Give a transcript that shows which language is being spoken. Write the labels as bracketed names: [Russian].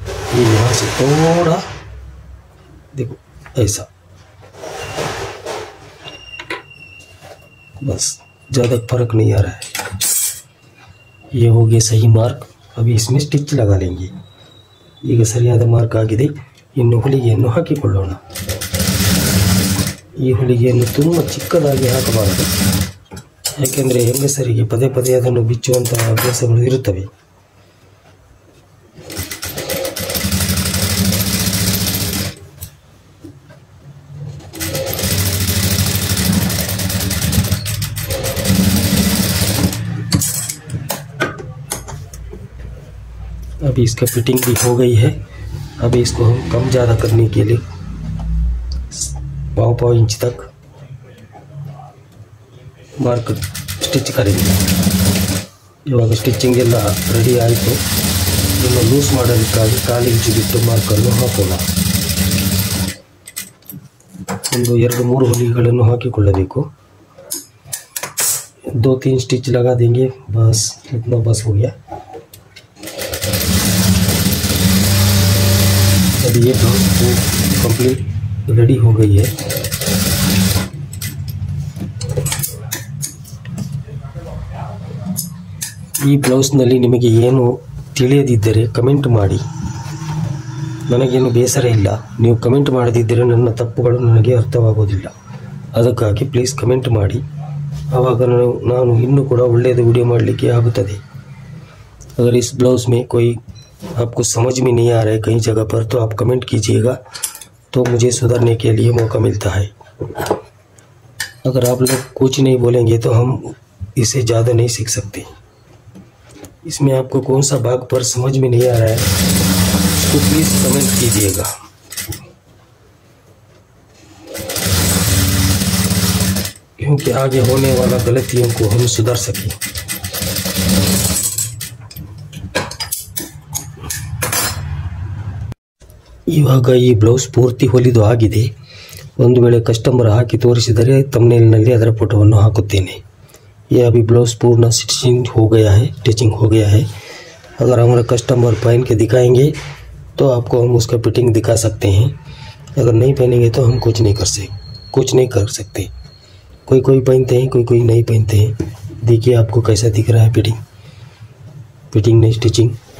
[Hindi] ये यहाँ से थोड़ा देखो ऐसा, बस ज़्यादा फर्क नहीं आ रहा है। ये हो गया सही मार्क। अभी इसमें स्टिच लगा लेंगे। [Kannada] ಈಗ ಸರಿಯಾದ ಮಾರ್ಕ್ ಆಗಿದೆ, ಇನ್ನು ಹೊಲಿಗೆಯನ್ನು ಹಾಕಿಕೊಳ್ಳೋಣ। ಈ ಹೊಲಿಗೆಯನ್ನು ತುಂಬ ಚಿಕ್ಕದಾಗಿ ಹಾಕಬಾರದು, ಯಾಕೆಂದರೆ ಹೆಂಗಸರಿಗೆ ಪದೇ ಪದೇ ಅದನ್ನು ಬಿಚ್ಚುವಂತಹ ಅಭ್ಯಾಸಗಳು ಇರುತ್ತವೆ। [Hindi] अभी इसका फिटिंग भी हो गई है। अभी इसको हम कम ज़्यादा करने के लिए 1.5 इंच तक ಮಾರ್ಕ್ ಸ್ಟಿಚ್ ಕರೆಂगे। [Kannada] ಇವಾಗ ಸ್ಟಿಚಿಂಗ್ ಎಲ್ಲ ರೆಡಿ ಆಯಿತು, ಇದನ್ನು ಲೂಸ್ ಮಾಡಲಿಕ್ಕಾಗಿ 1/4 ಇಂಚು ಬಿಟ್ಟು ಮಾರ್ಕನ್ನು ಹಾಕೋಣ। ಒಂದು 2-3 ಹೊಲಿಗೆಗಳನ್ನು ಹಾಕಿಕೊಳ್ಳಬೇಕು। [Hindi] 2-3 स्टिच लगा देंगे, बस इतना बस हो गया। अभी ये ब्लाउज कंप्लीट रेडी हो गई है। [Kannada] ಈ ಬ್ಲೌಸ್ನಲ್ಲಿ ನಿಮಗೆ ಏನು ತಿಳಿಯದಿದ್ದರೆ ಕಮೆಂಟ್ ಮಾಡಿ, ನನಗೇನು ಬೇಸರ ಇಲ್ಲ। ನೀವು ಕಮೆಂಟ್ ಮಾಡದಿದ್ದರೆ ನನ್ನ ತಪ್ಪುಗಳು ನನಗೆ ಅರ್ಥವಾಗೋದಿಲ್ಲ, ಅದಕ್ಕಾಗಿ ಪ್ಲೀಸ್ ಕಮೆಂಟ್ ಮಾಡಿ, ಆವಾಗ ನಾನು ಇನ್ನೂ ಕೂಡ ಒಳ್ಳೆಯದು ವಿಡಿಯೋ ಮಾಡಲಿಕ್ಕೆ ಆಗುತ್ತದೆ। [Hindi] अगर इस ब्लाउज में कोई आपको समझ में नहीं आ रहा है कहीं जगह पर, तो आप कमेंट कीजिएगा, तो मुझे सुधारने के लिए मौका मिलता है। अगर आप लोग कुछ नहीं बोलेंगे तो हम इसे ज़्यादा नहीं सीख सकते। इसमें आपको कौन सा भाग पर समझ में नहीं आ रहा है उसको प्लीज़ कमेंट कीजिएगा। क्योंकि आगे होने वाला गलतियों को हम सुधार सकें। [Kannada] ಇವಾಗ ಈ ಬ್ಲೌಸ್ ಪೂರ್ತಿ ಹೊಲಿದು ಆಗಿದೆ। ಒಂದು ವೇಳೆ ಕಸ್ಟಮರ್ ಹಾಕಿ ತೋರಿಸಿದರೆ ಥಂಬ್ನೇಲ್ನಲ್ಲಿ ಅದರ ಫೋಟೋವನ್ನು ಹಾಕುತ್ತೇನೆ। [Hindi] ये अभी ब्लाउज पूर्ण स्टिचिंग हो गया है, अगर हमारा कस्टमर पहन के दिखाएंगे तो आपको हम उसका फिटिंग दिखा सकते हैं, अगर नहीं पहनेंगे तो हम कुछ नहीं कर सकते। कोई पहनते हैं, कोई नहीं पहनते हैं। देखिए आपको कैसा दिख रहा है फिटिंग नहीं स्टिचिंग।